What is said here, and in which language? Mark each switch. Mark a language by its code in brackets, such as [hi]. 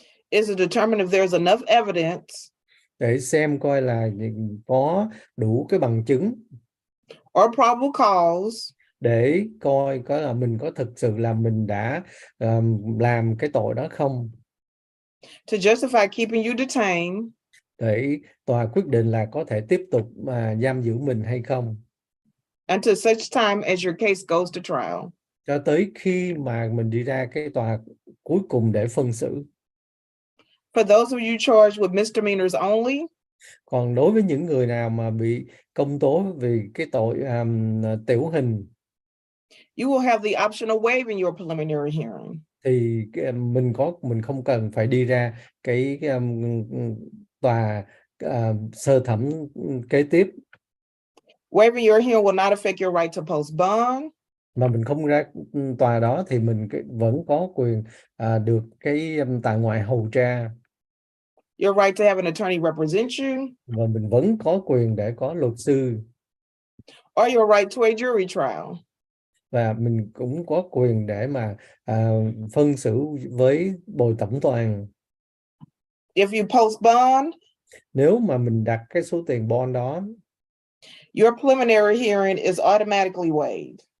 [en] is to determine if there's enough evidence [vi] để xem coi là có đủ cái bằng chứng [en] or probable cause [vi] để coi có là mình có thực sự là mình đã làm cái tội đó không, [en] to justify keeping you detained [vi] để tòa quyết định là có thể tiếp tục giam giữ mình hay không, [en] until such time as your case goes to trial. [vi] cho tới khi mà mình đi ra cái tòa cuối cùng để phân xử. [en] For those of you charged with misdemeanors only, [vi] Còn đối với những người nào mà bị công tố vì cái tội tiểu hình, [en] you will have the option of waiving your preliminary hearing. [vi] thì mình không cần phải đi ra cái tòa sơ thẩm kế tiếp. [en] Waiving your hearing will not affect your right to post bond. [vi] Mà mình không ra tòa đó thì mình vẫn có quyền được cái tại ngoại hầu tra. [en] Your right to have an attorney represent you. [vi] Và mình vẫn có quyền để có luật sư. [en] Or your right to a jury trial. [vi] Và mình cũng có quyền để mà phân xử với bồi thẩm đoàn. [en] If you post bond, [vi] nếu mà mình đặt cái số tiền bond đó, [en] your preliminary hearing is automatically waived.